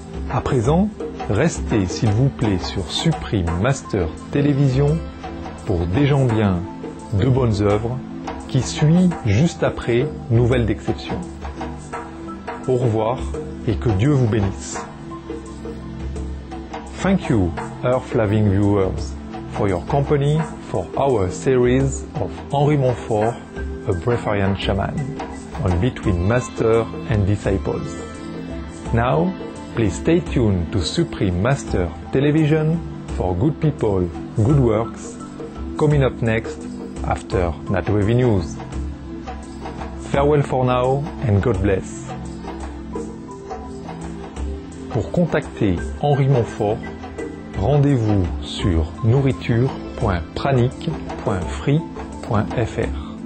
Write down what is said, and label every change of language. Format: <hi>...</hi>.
<fr>À présent, restez s'il vous plaît sur Supreme Master Télévision pour Des gens bien, de bonnes œuvres, qui suit juste après Nouvelles d'exception. Au revoir et que Dieu vous bénisse.</fr> <en>Thank you, Earth-loving viewers, for your company for our series of Henri Montfort, a Breatharian shaman, on Between Master and Disciples. Now, please stay tuned to Supreme Master Television for good people, good works, coming up next after Nat Wavy News. Farewell for now and God bless.</en> <fr>Pour contacter Henri Montfort, rendez-vous sur nourriture.pranic.free.fr.</fr>